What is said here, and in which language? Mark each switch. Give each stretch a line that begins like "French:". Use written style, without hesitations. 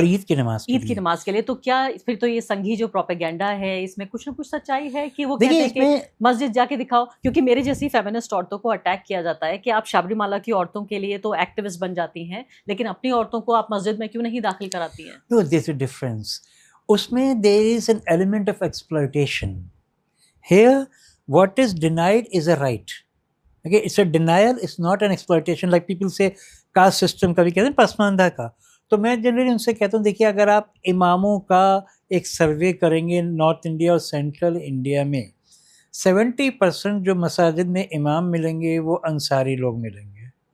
Hindi: और ईद की नमाज के लिए। तो क्या फिर तो ये संघी जो प्रोपेगेंडा है इसमें कुछ ना कुछ सच्चाई है कि वो कहते हैं कि मस्जिद जाके दिखाओ? क्योंकि मेरे जैसी फेमिनिस्ट औरतों को अटैक किया जाता है कि आप शाबरीमाला की औरतों के लिए तो एक्टिविस्ट बन जाती हैं, लेकिन अपनी औरतों को आप मस्जिद में क्यों नहीं दाखिल कराती?
English: No, there's a difference. उसमें there is an element of exploitation. Here, what is denied is a right. Okay, it's a denial. It's not an exploitation. Like people say, caste system
Hindi: कभी कहते हैं पसमानदा का। तो मैं जनरली उनसे कहता हूँ, देखिए अगर आप इमामों का एक सर्वे करेंगे नॉर्थ इंडिया और सेंट्रल इंडिया में, 70% जो मसाजिद में इमाम मिलेंगे वो अंसारी लोग मिलेंगे।